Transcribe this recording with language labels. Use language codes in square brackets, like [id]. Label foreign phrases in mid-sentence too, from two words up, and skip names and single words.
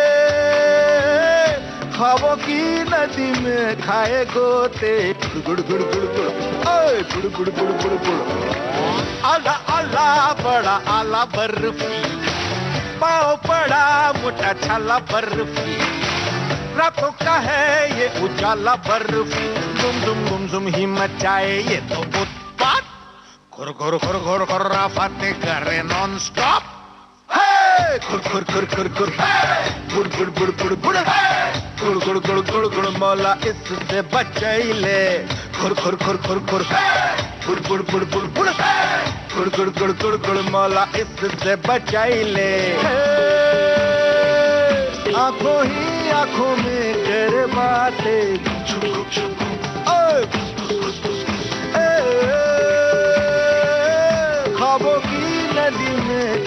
[hi] ख्वाबों की नदी में खाए गोते गुड़ गुड़ गुड़ गुड़ ओए गुड़ गुड़ गुड़ गुड़ गुड़ आला आला बड़ा आला बर्फी पाँव पड़ा मोटा छाला बर्फी रातों का है ये उजाला बर्फी गुम गुम गुम गुम ही मचाए ये तो उत्पात खुर खुर खुर खुर खुर बातें करे [en] non stop [hi] खुर खुर खुर खुर खुर बुड़ बुड़ बुड़ बुड़ बुड़ गुड़ गुड़ गुड़ गुड़ गुड़ मौला इससे बचैले खुर खुर खुर खुर खुर बुड़ बुड़ बुड़ बुड़ बुड़ गुड़ गुड़ गुड़ गुड़ गुड़ मौला इससे बचैले आंखों ही आंखों में कर बातें ख्वाबों की नदी में